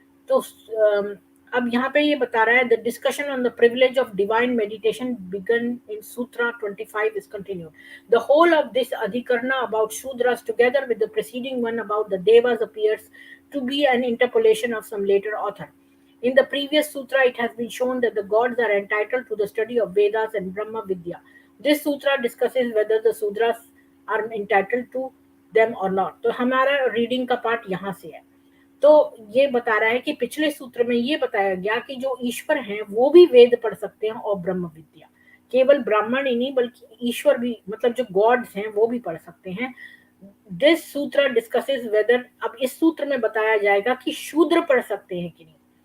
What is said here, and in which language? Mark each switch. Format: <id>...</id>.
<hi>तो अब यहाँ पे ये बता रहा है,</hi> <en>The discussion on the privilege of divine meditation begun in sutra 25 is continued. The whole of this adhikarana about shudras together with the preceding one about the devas appears to be an interpolation of some later author. In the previous sutra, it has been shown that the gods are entitled to the study of Vedas and Brahma Vidya. This sutra discusses whether the Sudras are entitled to them or not.</en> <hi>तो हमारा reading का part यहाँ से है। तो ये बता रहा है कि पिछले सूत्र में ये बताया गया कि जो ईश्वर हैं वो भी वेद पढ़ सकते हैं और ब्रह्म विद्या, केवल ब्राह्मण ही नहीं बल्कि ईश्वर भी, मतलब जो गॉड्स हैं वो भी पढ़ सकते हैं।</hi> <en>this sutra discusses whether,</en> <hi>अब इस सूत्र में बताया जाएगा कि शूद्र पढ़ सकते हैं कि नहीं।</hi>